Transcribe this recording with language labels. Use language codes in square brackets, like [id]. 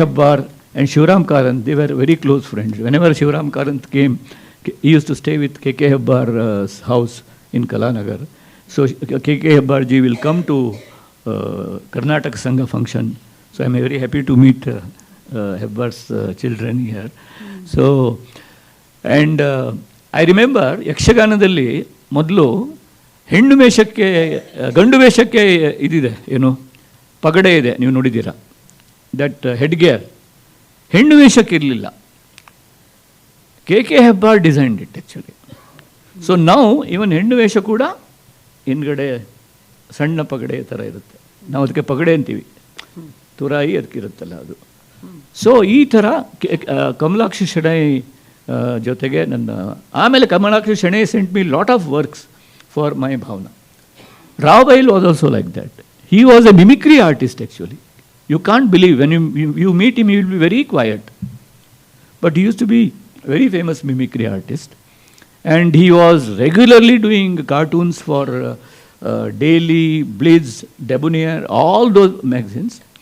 [en] Habbar and Shivram Karant. They were very close friends. Whenever Shivram Karant came, he used to stay with K.K. Habbar's house in Kalanagar. So K.K. Habbar ji will come to Karnataka Sangha function. So I am very happy to meet Habbar's children here. So, and I remember [kn] ಯಕ್ಷಗಾನದಲ್ಲಿ ಮೊದಲು ಹೆಣ್ಣು ವೇಷಕ್ಕೆ ಗಂಡು ವೇಷಕ್ಕೆ ಇದಿದೆ ಪಗಡೆ ಇದೆ, ನೀವು ನೋಡಿದ್ದೀರಾ, [en] That head gear. [kn] ಹೆಣ್ಣು ವೇಷಕ್ಕೆ ಇರಲಿಲ್ಲ. KK. Hebbar [en] Designed it actually. [kn] So ನಾವು ಇವನ್ ಹೆಣ್ಣು ವೇಷ ಕೂಡ ಹಿಂದ್ಗಡೆ ಸಣ್ಣ ಪಗಡೆ ಥರ ಇರುತ್ತೆ. ನಾವು ಅದಕ್ಕೆ ಪಗಡೆ ಅಂತೀವಿ, ತುರಾಯಿ ಅದಕ್ಕಿರುತ್ತಲ್ಲ ಅದು. ಸೊ ಈ ಥರ ಕಮಲಾಕ್ಷಿ ಶೆಣೈ ಜೊತೆಗೆ ಆಮೇಲೆ [en] Kamalakshi Shenoy sent me lot of works for my Bhavana. Raobail was also like that. He was a mimicry artist actually. You can't believe, when you meet him, he will be very quiet. But he used to be very famous mimicry artist. And he was regularly doing cartoons for Daily, Blitz, Debonair, all those magazines.